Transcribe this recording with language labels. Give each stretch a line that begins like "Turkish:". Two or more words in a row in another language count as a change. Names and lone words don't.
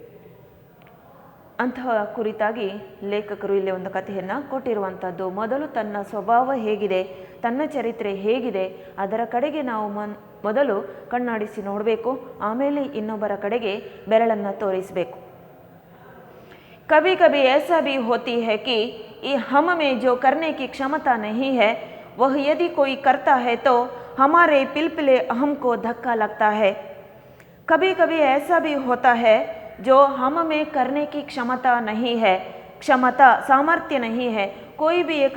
Kannada: ಅಂತಹ ಕುರಿತಾಗಿ ಲೇಖಕರು ಇಲ್ಲಿ ಒಂದು ಕಥೆಯನ್ನು ಕೊಟ್ಟಿರುವಂಥದ್ದು. ಮೊದಲು ತನ್ನ ಸ್ವಭಾವ ಹೇಗಿದೆ, ತನ್ನ ಚರಿತ್ರೆ ಹೇಗಿದೆ, ಅದರ ಕಡೆಗೆ ನಾವು ಮೊದಲು ಕಣ್ಣಾಡಿಸಿ ನೋಡಬೇಕು, ಆಮೇಲೆ ಇನ್ನೊಬ್ಬರ ಕಡೆಗೆ ಬೆರಳನ್ನು ತೋರಿಸಬೇಕು.
Hindi: कभी कभी ऐसा भी होती है कि हम में जो करने की क्षमता नहीं है, वह यदि कोई करता है तो हमारे पिलपिले अहम को धक्का लगता है. कभी कभी ऐसा भी होता है जो हम में करने की क्षमता नहीं है, क्षमता सामर्थ्य नहीं है, कोई भी एक